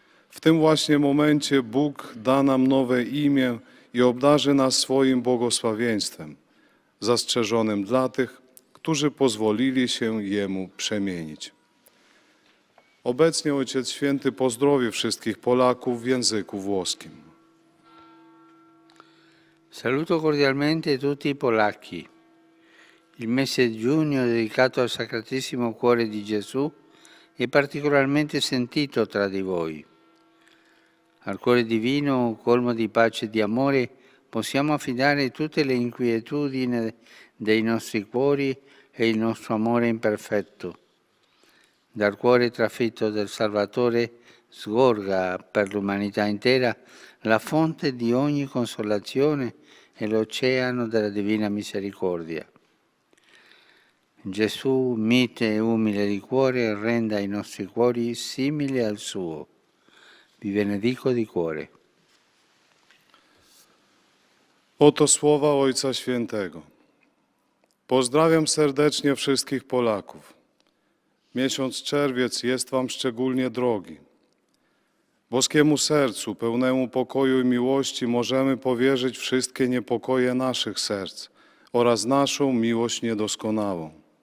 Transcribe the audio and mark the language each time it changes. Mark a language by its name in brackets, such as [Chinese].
[Polish] W tym właśnie momencie Bóg da nam nowe imię i obdarzy nas swoim błogosławieństwem, zastrzeżonym dla tych, którzy pozwolili się Jemu przemienić. Obecnie Ojciec Święty pozdrowi wszystkich Polaków w języku włoskim. [Italian] Saluto cordialmente tutti i polacchi. Il mese di giugno dedicato al Sacratissimo Cuore di Gesù è particolarmente sentito tra di voi. Al Cuore Divino, colmo di pace e di amore, possiamo affidare tutte le inquietudini dei nostri cuori e il nostro amore imperfetto. Dal cuore trafitto del Salvatore sgorga per l'umanità intera la fonte di ogni consolazione e l'oceano della divina misericordia. Gesù, mite e umile di cuore, renda i nostri cuori simili al suo. Vi benedico di cuore. [Polish] Oto słowa Ojca Świętego. Pozdrawiam serdecznie wszystkich Polaków. Miesiąc czerwiec jest Wam szczególnie drogi. Boskiemu sercu, pełnemu pokoju i miłości możemy powierzyć wszystkie niepokoje naszych serc oraz naszą miłość niedoskonałą.